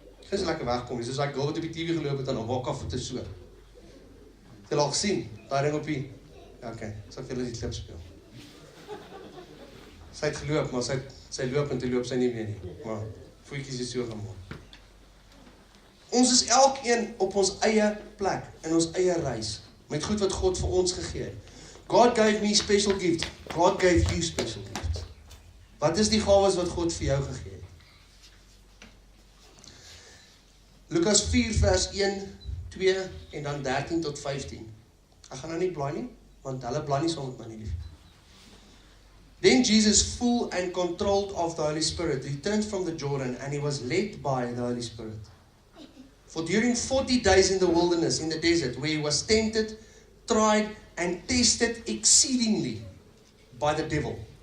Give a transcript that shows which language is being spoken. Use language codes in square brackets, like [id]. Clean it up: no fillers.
[af] Dis lekker wegkom, soos daai girl wat op die TV geloop het en op haar voete so. Jy het al gesien, daai ding op die, ja okay, sal vir julle die klip speel. Sy het geloop, maar sy loop en toe loop sy nie meer nie, maar voetjies is so gemaak. Ons is elkeen op ons eie plek, in ons eie reis, met goed wat God vir ons gegee het. [en] God gave me special gifts, God gave you special gifts. [af] Wat is die gawes wat God vir jou gegee het? Lukas 4 vers 1, 2 en dan 13 tot 15. Ek gaan nou nie blaai nie, want hulle blaai nie saam met my nie lief. [en] Then Jesus, full and controlled of the Holy Spirit, returned from the Jordan, and he was led by the Holy Spirit. For during 40 days in the wilderness, in the desert, where he was tempted, tried, and tested exceedingly by the devil.